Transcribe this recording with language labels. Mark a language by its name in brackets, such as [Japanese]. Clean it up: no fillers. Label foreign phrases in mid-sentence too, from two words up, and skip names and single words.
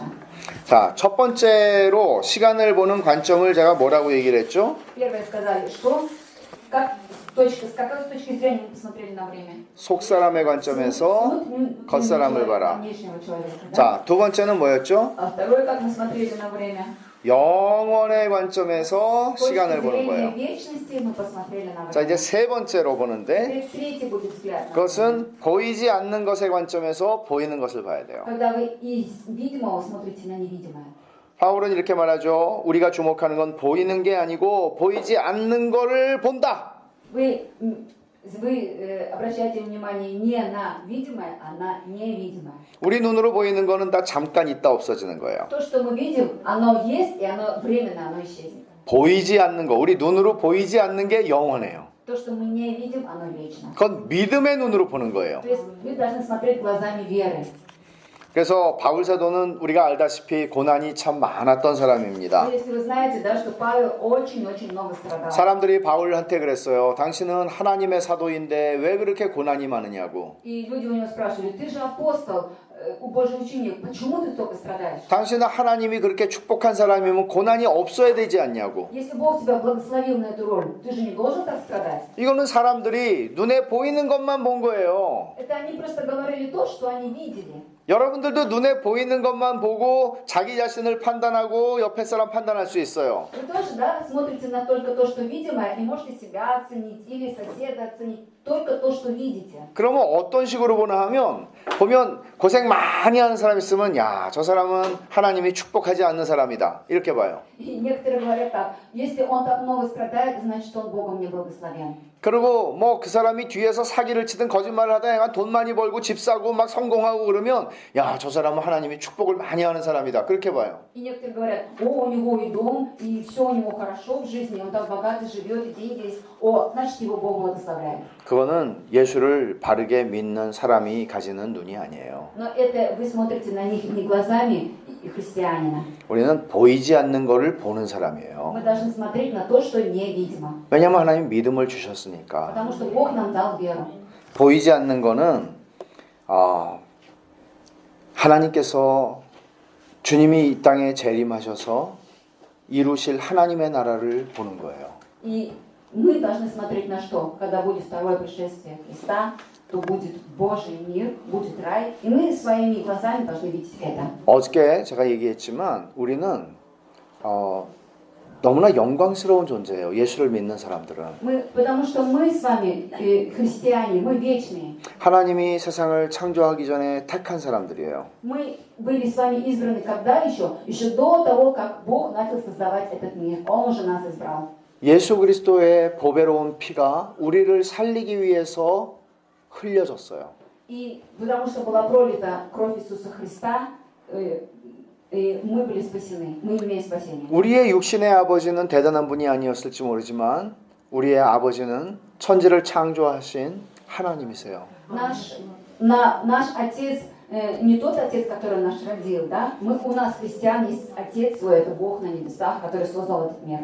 [Korean] 자, 첫 번째로 시간을 보는 관점을 제가 뭐라고 얘기를 했죠? [Russian] Первое сказали, что с какой точки зрения мы посмотрели на время? [Korean] 속 사람의 관점에서 겉사람을 봐라. [Russian] Внешнего человека. Да? [Korean] 자, 두 번째는 뭐였죠? [Russian] А второе, как мы смотрели на время? [Korean] 영원의 관점에서 [Russian] С точки [Korean] 시간을 보는 [Russian] зрения [Korean] 거예요. [Russian] вечности мы посмотрели на [Korean] 자, [Russian] время. [Korean] 이제 세 번째로 보는데 [Russian] Теперь третий будет взгляд. на время. [Korean] 그것은 보이지 않는 것의 관점에서 보이는 것을 봐야 돼요. [Russian] Когда вы из видимого смотрите на невидимое. [Korean] 바울은 이렇게 말하죠. 우리가 주목하는 건 보이는 게 아니고 보이지 않는 거를 본다. [Russian] Вы обращаете внимание не на видимое, а на невидимое. [Korean] 우리 눈으로 보이는 거는 다 잠깐 있다 없어지는 거예요. [Russian] То, что мы видим, оно есть, и оно временно, оно исчезнет. [Korean] 보이지 않는 거, 우리 눈으로 보이지 않는 게 영원해요. [Russian] То, что мы не видим, оно вечно. [Korean] 그건 믿음의 눈으로 보는 거예요. [Russian] То есть вы должны смотреть глазами веры. [Korean] 그래서 바울 사도는 우리가 알다시피 고난이 참 많았던 사람입니다. [Russian] Но если вы знаете, да, что Павел очень-очень много страдал. [Korean] 사람들이 바울한테 그랬어요. 당신은 하나님의 사도인데 왜 그렇게 고난이 많으냐고. [Russian] И люди у него спрашивали, ты же апостол, Божий ученик, почему ты столько страдаешь? [Korean] 당신은 하나님이 그렇게 축복한 사람이면 고난이 없어야 되지 않냐고. [Russian] Если Бог тебя благословил на эту роль, ты же не должен так страдать. [Korean] 이거는 사람들이 눈에 보이는 것만 본 거예요. [Russian] Это они просто говорили то, что они видели. [Korean] 여러분들도 눈에 보이는 것만 보고 자기 자신을 판단하고 옆에 사람 판단할 수 있어요. [Russian] Вы тоже, да, смотрите на только то, что видимое, и можете себя оценить или соседа оценить. Только то, что видите. [Korean] 그러면 어떤 식으로 보나 하면 보면 고생 많이 하는 사람 있으면 야, 저 사람은 하나님이 축복하지 않는 사람이다. 이렇게 봐요. [Russian] И некоторые говорят так, если он так много страдает, значит он Богом не благословен. [Korean] 그리고 뭐 그 사람이 뒤에서 사기를 치든 거짓말을 하다 약간 돈 많이 벌고 집 사고 막 성공하고 그러면 야, 저 사람은 하나님이 축복을 많이 하는 사람이다. 그렇게 봐요. [Russian] И некоторые говорят, о, у него и дом, и все у него хорошо в жизни, он так богато живет, и деньги есть, о, значит его Бог благословляет. [Korean] 그거는 예수를 바르게 믿는 사람이 가지는 눈이 아니에요. [Russian] Но это вы смотрите на них не глазами христианина. [Korean] 우리는 보이지 않는 거를 보는 사람이에요. [Russian] Мы должны смотреть на то, что невидимо. [Korean] 왜냐하면 하나님 믿음을 주셨으니까. [Russian] Потому что Бог нам дал веру. [Korean] 보이지 않는 거는 하나님께서 주님이 이 땅에 재림하셔서 이루실 하나님의 나라를 보는 거예요. [Russian] И мы должны смотреть на что? Когда будет второе пришествие Христа, то будет Божий мир, будет рай. И мы своими глазами должны видеть это. [Korean] 어저께 제가 얘기했지만 우리는 너무나 영광스러운 존재예요. 예수를 믿는 사람들은. [Russian] Потому что мы с вами, христиане, мы вечные. [Korean] 하나님이 세상을 창조하기 전에 택한 사람들이에요. [Russian] Мы были с вами избраны когда еще? Еще до того, как Бог начал создавать этот мир. Он уже нас избрал. [Korean] 예수 그리스도의 보배로운 피가 우리를 살리기 위해서 흘려졌어요. [Russian] И потому что была пролита кровь Иисуса Христа, и мы были спасены. Мы имеем спасение. [Korean] 우리의 육신의 아버지는 대단한 분이 아니었을지 모르지만 우리의 아버지는 천지를 창조하신 하나님이세요. [Russian] Наш наш отец не тот отец, который нас родил, да? У нас христиан есть отец свой, это Бог на небесах, который создал этот мир.